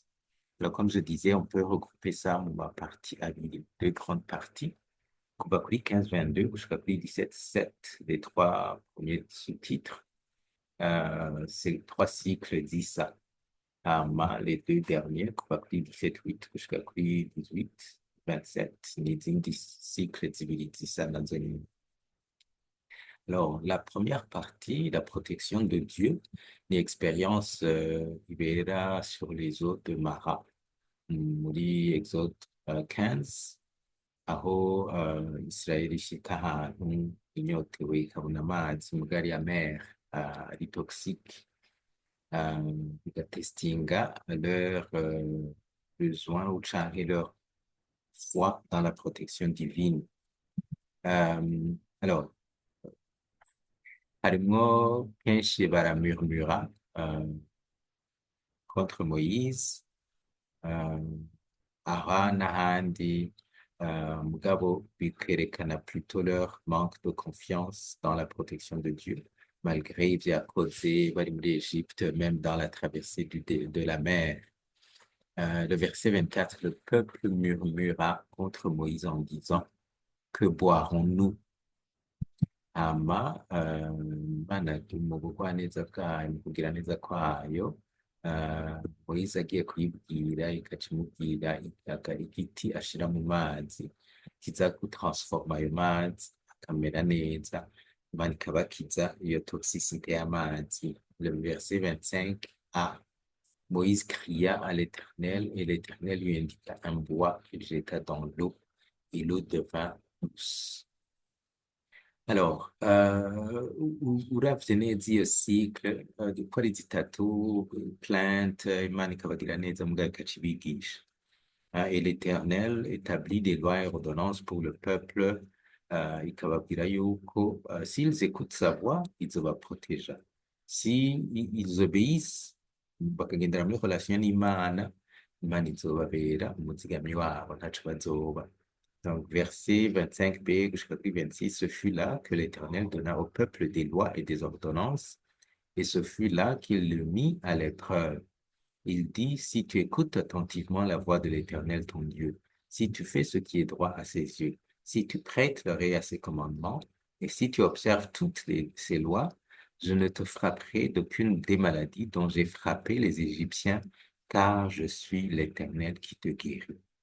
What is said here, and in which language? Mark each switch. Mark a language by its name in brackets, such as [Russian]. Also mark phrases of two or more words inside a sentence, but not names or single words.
[French] Alors, comme je disais, on peut regrouper ça en ma partie avec deux grandes parties. On va kuri 15-22 jusqu'à kuri 17-7, les trois premiers sous-titres. C'est trois cycles d'Issa. Les deux derniers, on va kuri 17-8 jusqu'à kuri 18-27, [Rundi] n'izindi cycles zibiri z'Issa nazo nyene. [French] Alors, la première partie, la protection de Dieu, l'expérience ibera sur les eaux de Mara, muri Exode 15, [Rundi] aho Israeli ishika ahantu inyotewe ikabona amazi mugari ya [French] mer ari toxique, igatestinga leur besoin ou canke leur foi dans la protection divine. Alors, [Rundi] harimwo kenshi baramurmura [French] contre Moïse, [Rundi] aha n'ahandi, mugabo bikerekana [French] plutôt leur manque de confiance dans la protection de Dieu, malgré [Rundi] ivyo yakoze bari muri [French] Égypte, même dans la traversée de la mer. Le verset 24, le peuple murmura contre Moïse en disant: Que boirons-nous? [Rundi] Imana mu bugwaneza bwayo, mu kugira neza kwayo, Moise agiye kuyibwira igaca imubwira igiti ashira mu mazi kiza gutransforma ayo mazi akamera neza, Imana ikabakiza iyo toxicité y'amazi. [French] Le verset 25a, Moïse cria à l'Éternel et l'Éternel lui indiqua un bois qu'il jeta dans l'eau et l'eau devint douce. Alors, [Rundi] uravye neza iyo cycle, uko ari zitatu, plainte, Imana ikabagira neza mugabo ikaca ibigisha. [French] Et l'Éternel établit des lois et ordonnances pour le peuple, [Rundi] ikababwira yuko [French] s'ils écoutent sa voix, [Rundi] izobaproteja. [French] Si ils obéissent, [Rundi] bakagendera muri relation n'Imana, Imana izobabera umuzigamyi wabo, ntaco bazoba. [French] Donc, verset 25b jusqu'à 26, ce fut là que l'Éternel donna au peuple des lois et des ordonnances, et ce fut là qu'il le mit à l'épreuve. Il dit: Si tu écoutes attentivement la voix de l'Éternel ton Dieu, si tu fais ce qui est droit à ses yeux, si tu prêtes l'oreille à ses commandements, et si tu observes toutes ses lois, je ne te frapperai d'aucune des maladies dont j'ai frappé les Égyptiens, car je suis l'Éternel qui te guérit.